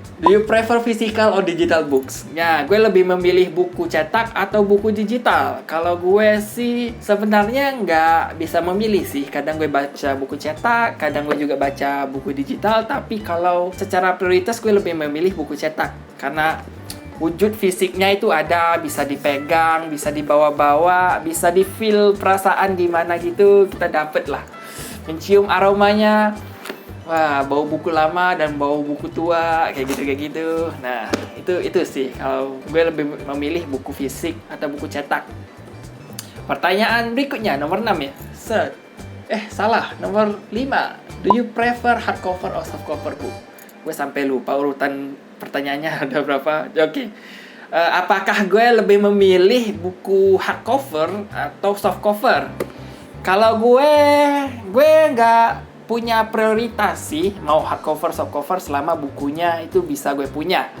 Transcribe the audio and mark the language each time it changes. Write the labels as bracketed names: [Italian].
[English] Do you prefer physical or digital books? [Indonesian] Ya, gue lebih memilih buku cetak atau buku digital. Kalau gue sih sebenarnya nggak bisa memilih sih. Kadang gue baca buku cetak, kadang gue juga baca buku digital. Tapi kalau secara prioritas gue lebih memilih buku cetak. Karena wujud fisiknya itu ada, bisa dipegang, bisa dibawa-bawa, bisa di-feel perasaan gimana gitu. Kita dapet lah. Mencium aromanya. Wah, bau buku lama dan bau buku tua, kayak gitu. Nah, itu sih kalau gue lebih memilih buku fisik atau buku cetak. Pertanyaan berikutnya, nomor 6 ya. Salah, nomor 5. [English] Do you prefer hardcover or softcover book? [Indonesian] Gue sampai lupa urutan pertanyaannya ada berapa. Oke. Apakah gue lebih memilih buku hardcover atau softcover? Kalau gue nggak punya prioritas sih mau hardcover softcover selama bukunya itu bisa gue punya.